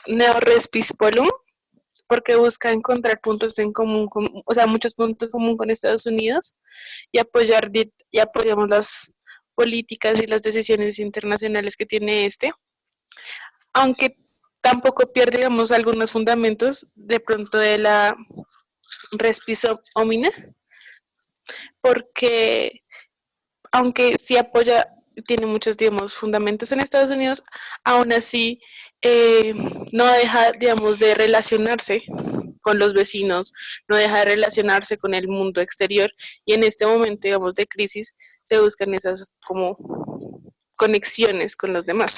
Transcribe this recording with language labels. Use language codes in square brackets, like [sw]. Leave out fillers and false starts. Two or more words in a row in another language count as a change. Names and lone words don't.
[es] neo-res pispolium, porque busca encontrar puntos en común, o sea, muchos puntos en común con Estados Unidos y apoyamos las políticas y las decisiones internacionales que tiene aunque tampoco pierde, digamos, algunos fundamentos de pronto de la res bis omnia, porque aunque sí apoya, tiene muchos, digamos, fundamentos en Estados Unidos, aún así no deja, digamos, de relacionarse con los vecinos, no deja de relacionarse con el mundo exterior, y en este momento, digamos, de crisis, se buscan esas como conexiones con los demás.